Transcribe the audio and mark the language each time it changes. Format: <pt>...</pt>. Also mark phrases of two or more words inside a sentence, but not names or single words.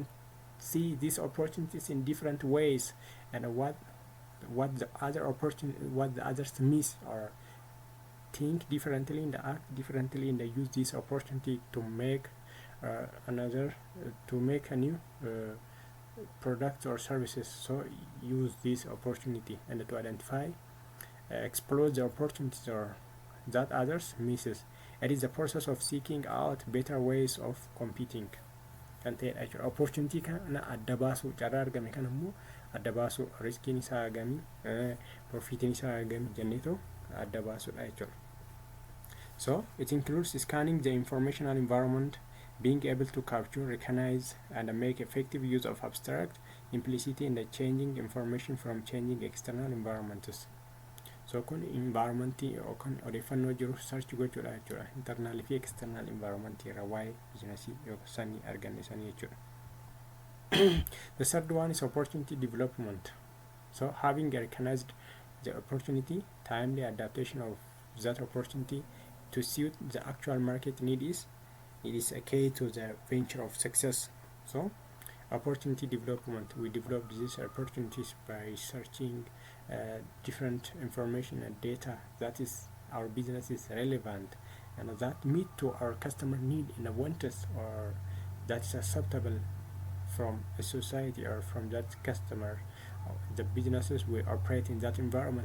<en>See these opportunities in different ways, and what the others miss, or think differently in the act differently in the use this opportunity to make a new product or services. So use this opportunity and to identify, explore the opportunities or that others misses. It is the process of seeking out better ways of competing.</en> <om>Kan ta'edha jechuudha. Opportunity kana adda baasuu, carraa argame kana immoo adda baasuu, riskiin isaa hagamii, profitiin isaa hagamii jenneetoo adda baasuudha jechuudha.</om> <en>So it includes scanning the informational environment, being able to capture, recognize, and make effective use of abstract, implicit in the changing information from changing external environments.</en> <om>So kun environmentii yookaan odeeffannoo jiru search gochuudha jechuudha. Internal fi</om> <en>external environment</en> <om>irra waa'ee biizinasii yookaan sanii arganne sanii jechuudha.</om> <en>The third one is opportunity development. So having recognized the opportunity, timely adaptation of that opportunity to suit the actual market need is a key to the venture of success. So opportunity development, we develop these opportunities by searching different information and data that is our business is relevant and that meet to our customer need in a wants, or that is acceptable from a society or from that customer, the businesses we operate in that environment.</en>